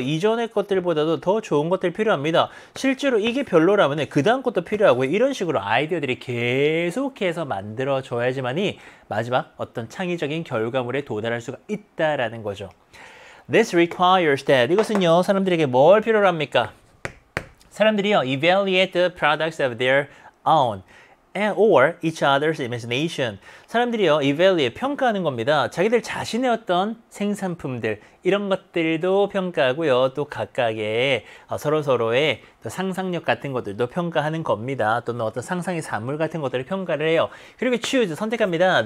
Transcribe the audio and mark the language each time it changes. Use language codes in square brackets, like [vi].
[ko] 이전의 것들보다도 더 좋은 것들 필요합니다. 실제로 이게 별로라면 그 다음 것도 필요하고 이런 식으로 아이디어들이 계속해서 만들어져야지만이 마지막 어떤 창의적인 결과물에 도달할 수가 있다라는 거죠. [en] This requires that. [ko] 이것은요. 사람들에게 뭘 필요로 합니까? 사람들이요. [en] Evaluate the products of their own. or each other's imagination. [ko] 사람들이요, evaluate, 평가하는 겁니다. 자기들 자신의 어떤 생산품들, 이런 것들도 평가하고요. 또 각각의 서로서로의 상상력 같은 것들도 평가하는 겁니다. 또는 어떤 상상의 산물 같은 것들을 평가를 해요. 그리고 choose, 선택합니다.